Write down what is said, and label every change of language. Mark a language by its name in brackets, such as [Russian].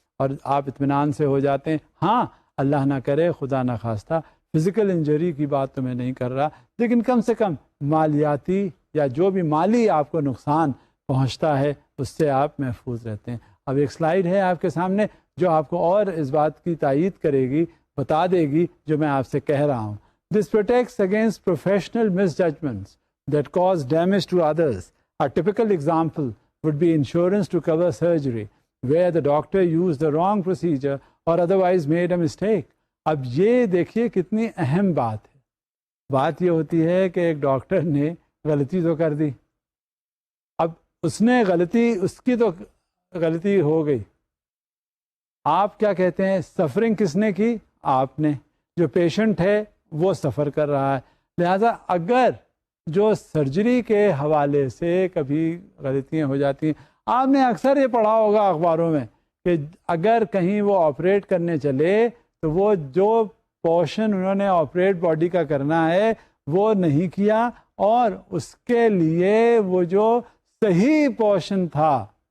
[Urdu] اور آپ اطمینان سے ہو جاتے ہیں۔ ہاں اللہ نہ کرے، خدا نہ خواستہ فزیکل انجری کی بات تو میں نہیں کر رہا، لیکن کم سے کم مالیاتی یا جو بھی مالی آپ کو نقصان پہنچتا ہے اس سے آپ محفوظ رہتے ہیں۔ اب ایک سلائیڈ ہے آپ کے سامنے جو آپ کو اور اس بات کی تائید کرے گی، بتا دے گی جو میں آپ سے کہہ رہا ہوں۔ [English] This protects against professional misjudgments that cause damage to others. A typical example would be insurance to cover surgery, where the doctor used the wrong procedure or otherwise made a mistake. [Urdu] اب یہ دیکھیے کتنی اہم بات ہے۔ بات یہ ہوتی ہے کہ ایک ڈاکٹر نے غلطی تو کر دی، اب اس نے غلطی، اس کی تو غلطی ہو گئی، آپ کیا کہتے ہیں سفرنگ کس نے کی؟ آپ نے۔ جو پیشنٹ ہے وہ سفر کر رہا ہے، لہذا اگر جو سرجری کے حوالے سے کبھی غلطیاں ہو جاتی ہیں، آپ نے اکثر یہ پڑھا ہوگا اخباروں میں کہ اگر کہیں وہ آپریٹ کرنے چلے تو وہ جو پورشن انہوں نے آپریٹ باڈی کا کرنا ہے وہ نہیں کیا، اور اس کے لیے وہ جو صحیح پورشن تھا